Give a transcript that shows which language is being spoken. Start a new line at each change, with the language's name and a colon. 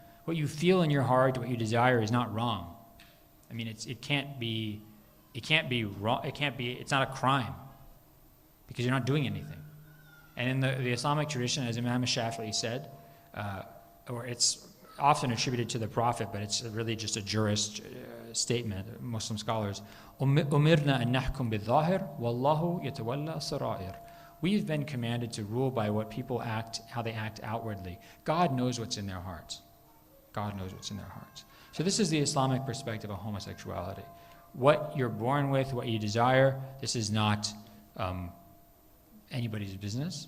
English: What you feel in your heart, what you desire, is not wrong. I mean, it can't be wrong. It's not a crime, because you're not doing anything. And in the Islamic tradition, as Imam Shafi'i said, or it's often attributed to the Prophet, but it's really just a jurist statement, Muslim scholars,
Arabic: أُمِرْنَا أَن نَحْكُمْ بِالظَّاهِرِ وَاللَّهُ يَتَوَلَّى السَّرَائِرِ.
English: We've been commanded to rule by what people act, how they act outwardly. God knows what's in their hearts. God knows what's in their hearts. So this is the Islamic perspective of homosexuality. What you're born with, what you desire, this is not anybody's business.